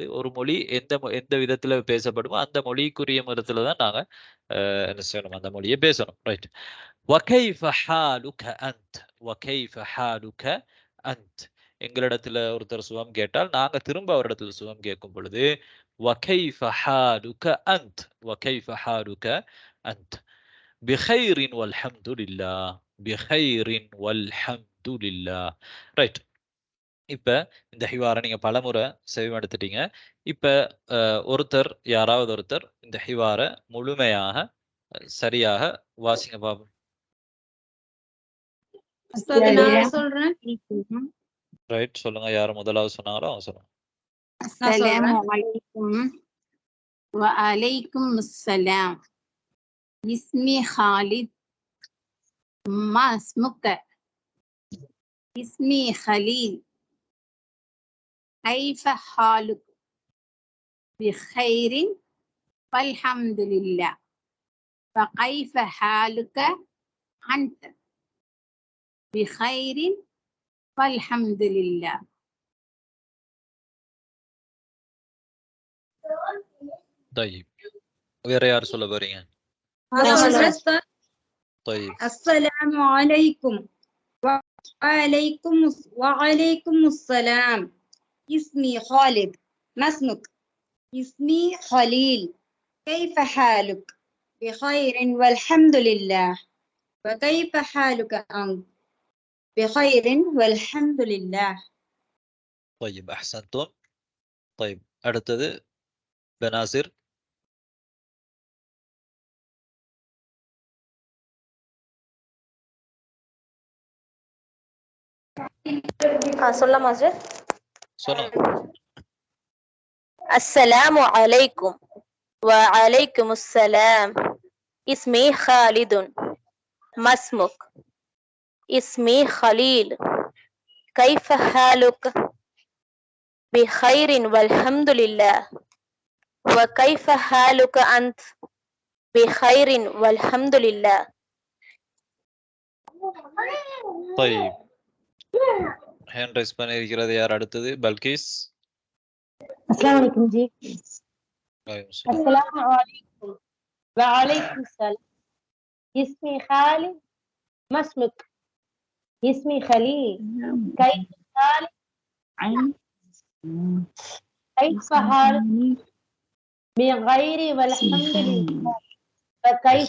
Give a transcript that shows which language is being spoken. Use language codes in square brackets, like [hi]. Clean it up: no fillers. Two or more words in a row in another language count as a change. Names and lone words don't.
[ta] ஒரு மொழி எந்த விதத்துல பேசப்படுமோ அந்த மொழிக்குரிய முறைத்துல தான் நாங்க என்ன செய்யணும், அந்த மொழியை பேசணும். ரைட். [ar] وكيف حالك أنت، وكيف حالك أنت. [ta] எங்களிடத்துல ஒருத்தர் சுகம் கேட்டால் நாங்க திரும்ப அவரிடத்துல சுகம் கேட்கும் பொழுது [ar] وكيف حالك أنت، وكيف حالك أنت، بخير والحمد لله، بخير والحمد لله. [ta] ரைட். இப்ப இந்த ஹிவாரை நீங்க பலமுறை செவிமடுத்துட்டீங்க. இப்ப ஒருத்தர், யாராவது ஒருத்தர் இந்த ஹிவாரை முழுமையாக சரியாக வாசிங்க பாப்போம். ரைட், சொல்லுங்க. யார் முதலாவது சொன்னாங்களோ அவங்க சொல்லுங்க. [ar] السلام عليكم وعليكم السلام. اسمي خالد. ما اسمك? اسمي خليل. كيف حالك? بخير والحمد لله. وكيف حالك أنت؟ بخير والحمد لله. [ta] طيب வேற யார் சொல்ல போறீங்க? [ar] طيب. السلام عليكم. وعليكم السلام. اسمي خالد. ما اسمك؟ اسمي خليل. كيف حالك؟ بخير والحمد لله. وكيف حالك أنت؟ بخير والحمد لله. طيب أحسنتم. طيب அடுத்தது பெனாசிர். [ta] சொல்லலாம் மாஸ்டர். சொல்லுங்க. [ar] السلام عليكم. وعليكم السلام. اسمي خالد. ما اسمك؟ اسمي خليل. كيف حالك؟ بخير والحمد لله. وكيف حالك أنت؟ بخير والحمد لله. [ta] طيب [en] hand raise [ta] பண்ணியிருக்கிறது யார்? அடுத்தது பல்கீஸ். [ar] السلام عليكم जी. وعليكم السلام. السلام عليكم. وعليكم السلام. اسمي خالد ما اسمك اسمي خليل كيف حالك كيف حالك بخير والحمد لله وكيف